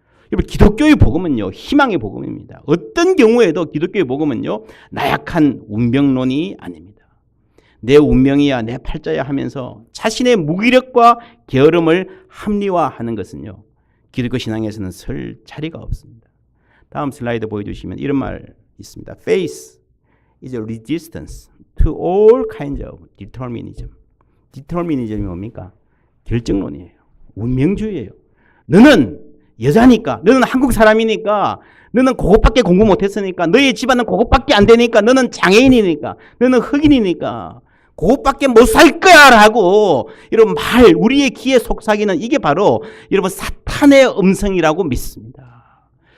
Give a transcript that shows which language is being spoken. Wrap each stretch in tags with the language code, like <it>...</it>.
<ko>여러분, 기독교의 복음은요, 희망의 복음입니다. 어떤 경우에도 기독교의 복음은요, 나약한 운명론이 아닙니다. 내 운명이야, 내 팔자야 하면서 자신의 무기력과 게으름을 합리화하는 것은요, 기독교 신앙에서는 설 자리가 없습니다. 다음 슬라이드 보여주시면 이런 말 있습니다.</ko> <en>Faith is a resistance to all kinds of determinism.</en> <ko>디터미니즘이 뭡니까? 결정론이에요. 운명주의예요. 너는 여자니까, 너는 한국 사람이니까, 너는 그것밖에 공부 못했으니까, 너의 집안은 그것밖에 안 되니까, 너는 장애인이니까, 너는 흑인이니까 그것밖에 못 살 거야 라고 이런 말, 우리의 귀에 속삭이는 이게 바로 여러분 사탄의 음성이라고 믿습니다.</ko>